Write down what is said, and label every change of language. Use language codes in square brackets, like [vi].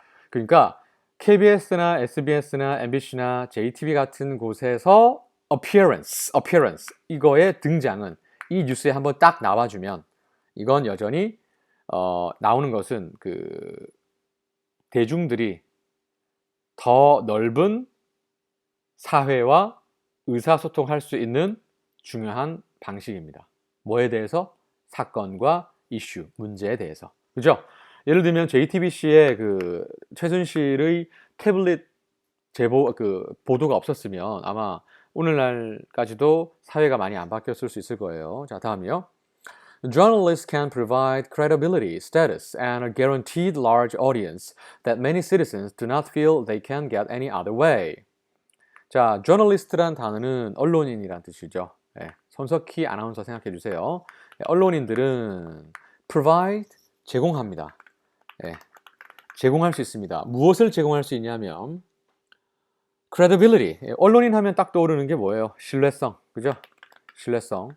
[ko] 그러니까 KBS나 SBS나 MBC나 JTB 같은 곳에서 appearance 이거의 등장은 이 뉴스에 한번 딱 나와주면 이건 여전히 나오는 것은 그 대중들이 더 넓은 사회와 의사소통할 수 있는 중요한 방식입니다. 뭐에 대해서? 사건과 이슈, 문제에 대해서. 그죠? 예를 들면 JTBC의 그 최순실의 태블릿 제보 그 보도가 없었으면 아마 오늘날까지도 사회가 많이 안 바뀌었을 수 있을 거예요. 자, 다음이요. [en] Journalists can provide credibility, status, and a guaranteed large audience that many citizens do not feel they can get any other way. [ko] 자, journalist란 단어는 언론인이란 뜻이죠. 네, 손석희 아나운서 생각해 주세요. 네, 언론인들은 provide, 제공합니다. 네, 제공할 수 있습니다. 무엇을 제공할 수 있냐면 credibility, 언론인 하면 딱 떠오르는 게 뭐예요? 신뢰성, 그죠? 신뢰성.